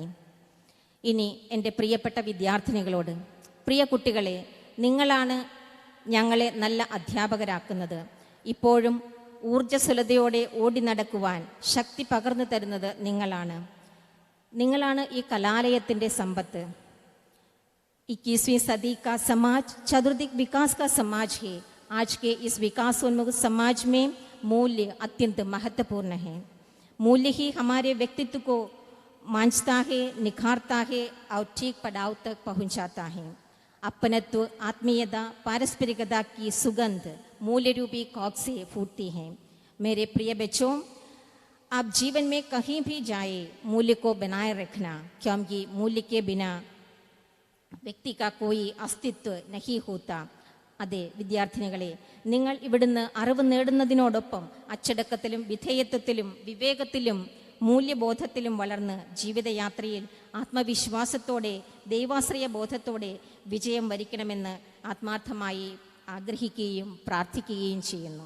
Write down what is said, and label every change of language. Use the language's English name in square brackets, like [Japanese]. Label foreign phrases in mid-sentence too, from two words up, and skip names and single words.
[Malayalam] ഇനി എൻ്റെ പ്രിയപ്പെട്ട വിദ്യാർത്ഥിനികളോട്, പ്രിയ കുട്ടികളെ, നിങ്ങളാണ് ഞങ്ങളെ നല്ല അധ്യാപകരാക്കുന്നത്. ഇപ്പോഴും ഊർജ്ജസ്വലതയോടെ ഓടി നടക്കുവാൻ ശക്തി പകർന്നു തരുന്നത് നിങ്ങളാണ് ഈ കലാലയത്തിൻ്റെ സമ്പത്ത്. [Hindi] 21वीं सदी का समाज चतुर्दिक विकास का समाज है. आज के इस विकासोन्मुख समाज में मूल्य अत्यंत महत्वपूर्ण है. मूल्य ही हमारे व्यक्तित्व को मांझता है, निखारता है और ठीक पड़ाव तक पहुंचाता है. अपनत्व, आत्मीयता, पारस्परिकता की सुगंध मूल्य रूपी कॉक से फूटती है. मेरे प्रिय बच्चों, आप जीवन में कहीं भी जाए मूल्य को बनाए रखना, क्योंकि मूल्य के बिना व्यक्ति का कोई अस्तित्व नहीं होता. [Malayalam] അതെ വിദ്യാർത്ഥിനികളെ, നിങ്ങൾ ഇവിടുന്ന് അറിവ് നേടുന്നതിനോടൊപ്പം അച്ചടക്കത്തിലും വിധേയത്വത്തിലും വിവേകത്തിലും മൂല്യബോധത്തിലും വളർന്ന് ജീവിതയാത്രയിൽ ആത്മവിശ്വാസത്തോടെ ദൈവാശ്രയ ബോധത്തോടെ വിജയം വരിക്കണമെന്ന് ആത്മാർത്ഥമായി ആഗ്രഹിക്കുകയും പ്രാർത്ഥിക്കുകയും ചെയ്യുന്നു.